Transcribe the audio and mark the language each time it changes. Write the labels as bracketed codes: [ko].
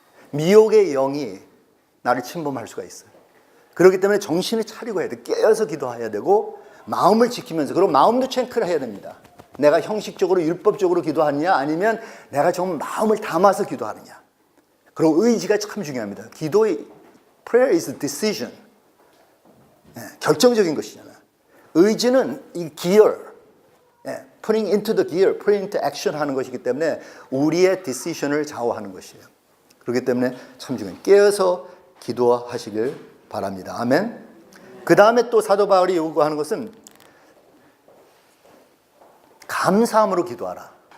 [ko] 미혹의 영이 나를 침범할 수가 있어요. 그렇기 때문에 정신을 차리고 해야 돼요. 깨어서 기도해야 되고, 마음을 지키면서, 그리고 마음도 체크를 해야 됩니다. 내가 형식적으로 율법적으로 기도하느냐, 아니면 내가 좀 마음을 담아서 기도하느냐. 그리고 의지가 참 중요합니다. 기도의 [en] prayer is a decision. [ko] 결정적인 것이잖아요. 의지는 이 [en] gear, putting into the gear, putting into action [ko] 하는 것이기 때문에 우리의 decision을 좌우하는 것이에요. 그렇기 때문에 참 중요해요. 깨어서 기도하시길 바랍니다. 아멘. 그 다음에 또 사도 바울이 요구하는 것은 감사함으로 기도하라.